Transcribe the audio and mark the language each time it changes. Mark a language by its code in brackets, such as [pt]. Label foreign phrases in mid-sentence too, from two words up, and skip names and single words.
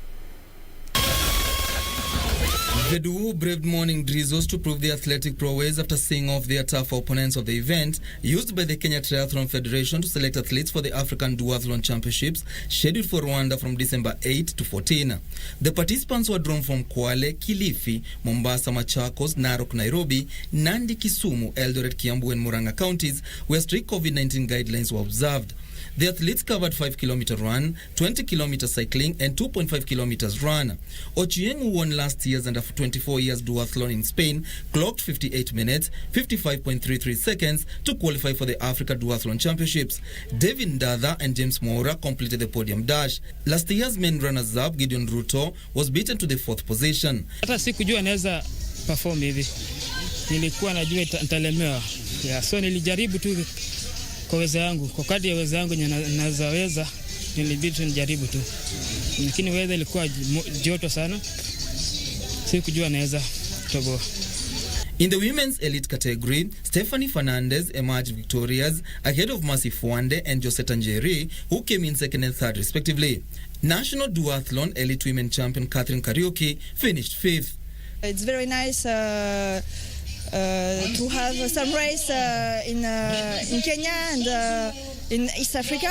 [en] The duo braved morning drizzles to prove their athletic prowess after seeing off their tough opponents of the event, used by the Kenya Triathlon Federation to select athletes for the African Duathlon Championships, scheduled for Rwanda from December 8 to 14. The participants were drawn from Kwale, Kilifi, Mombasa, Machakos, Narok, Nairobi, Nandi, Kisumu, Eldoret, Kiambu and Murang'a counties, where strict COVID-19 guidelines were observed. The athletes covered 5-kilometer run, 20-kilometer cycling and 2.5 kilometers run. Ochieng, who won last year's under 24 years duathlon in Spain, clocked 58 minutes, 55.33 seconds to qualify for the Africa Duathlon Championships. David Ndadha and James Moura completed the podium dash. Last year's men runners-up, Gideon Ruto, was beaten to the 4th position. [sw] Hata sikujua naweza perform hivi. Nilikuwa najua nitalemewa. So nilijaribu tu kwa uwezo wangu, kwa kadri ya uwezo wangu naweza nilibidi nijaribu tu, lakini weather ilikuwa joto sana, sikujua naweza toboa. [en] In the women's elite category, Stephanie Fernandez emerged victorious ahead of Mercy Fuande and Josetta Njeri, who came in 2nd and 3rd respectively. National Duathlon elite women champion Catherine Kariuki finished 5th. It's very nice to have some race in Kenya and in East Africa.